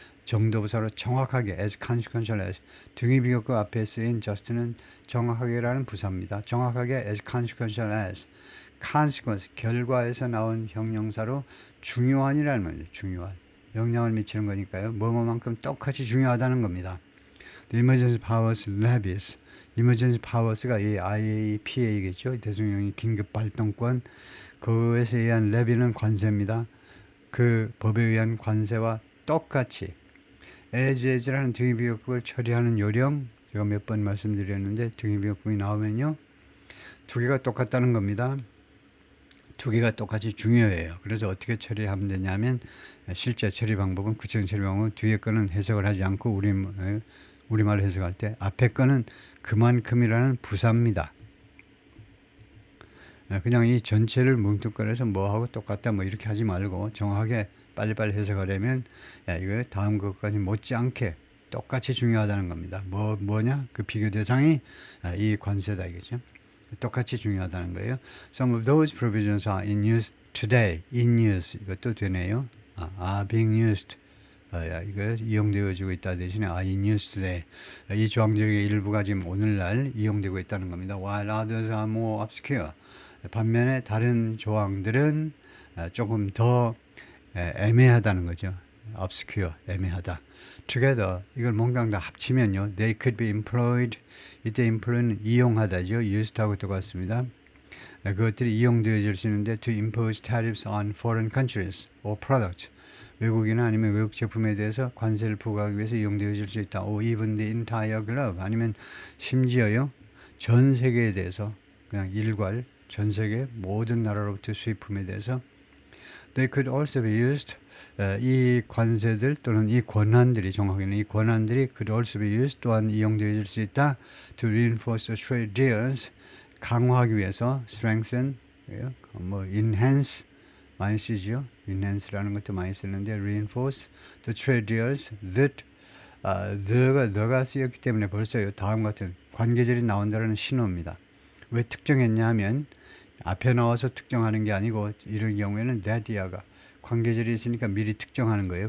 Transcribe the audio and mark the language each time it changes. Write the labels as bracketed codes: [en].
[ko] 정도부사로 정확하게 [en] as consequential as [ko] 등위비교급 앞에 쓰인 just는 정확하게라는 부사입니다. 정확하게 [en] as consequential as [ko] consequence 결과에서 나온 형용사로 중요한이라는 말이죠. 중요한 영향을 미치는 거니까요. 뭐뭐만큼 똑같이 중요하다는 겁니다. [en] The emergency powers levies. [ko] emergency powers가 이 IAPA겠죠. 대통령이 긴급 발동권. 그것에 의한 levy는 관세입니다. 그 법에 의한 관세와 똑같이 as라는 등위비교급을 처리하는 요령 제가 몇 번 말씀드렸는데 등위비교급이 나오면요. 두 개가 똑같다는 겁니다. 두 개가 똑같이 중요해요. 그래서 어떻게 처리하면 되냐면 실제 처리 방법은 구체적인 처리 방법은 뒤에 거는 해석을 하지 않고 우리말로 해석할 때 앞에 거는 그만큼이라는 부사입니다. 그냥 이 전체를 뭉뚱그려서 뭐하고 똑같다 뭐 이렇게 하지 말고 정확하게 빨리빨리 해석하려면 이거 다음 것까지 못지않게 똑같이 중요하다는 겁니다. 뭐냐? 그 비교 대상이 이 관세다 이거죠. 똑같이 중요하다는 거예요. [en] Some of those provisions are in use today. In use [ko] 이것도 되네요. [en] are being used. [ko] 이거 이용되어지고 있다 대신에 [en] in use today. [ko] 이 조항 중에 일부가 지금 오늘날 이용되고 있다는 겁니다. [en] While others are more obscure. [ko] 반면에 다른 조항들은 조금 더 애매하다는 거죠. obscure, 애매하다. together, 이걸 뭔가 다 합치면요. [en] They could be employed. [ko] 이때 employ는 이용하다죠. used하고 똑같습니다. 그것들이 이용되어질 수 있는데 [en] to impose tariffs on foreign countries or products. [ko] 외국이나 아니면 외국 제품에 대해서 관세를 부과하기 위해서 이용되어질 수 있다. [en] or even the entire globe. [ko] 아니면 심지어요. 전 세계에 대해서 그냥 일괄 전 세계 모든 나라로부터 수입품에 대해서 [en] they could also be used. [ko] 이 관세들 또는 이 권한들이 정확히는 이 권한들이 [en] could also be used [ko] 또한 이용되어질 수 있다. [en] to reinforce the trade deals. [ko] 강화하기 위해서 strengthen, 뭐 enhance 많이 쓰죠. enhance라는 것도 많이 쓰는데 [en] reinforce the trade deals [ko] that 너가 쓰였기 때문에 벌써요. 다음 같은 관계절이 나온다는 신호입니다. 왜 특정했냐 하면 앞에 나와서 특정하는 게 아니고 이런 경우에는 that이야가 관계절이 있으니까 미리 특정하는 거예요.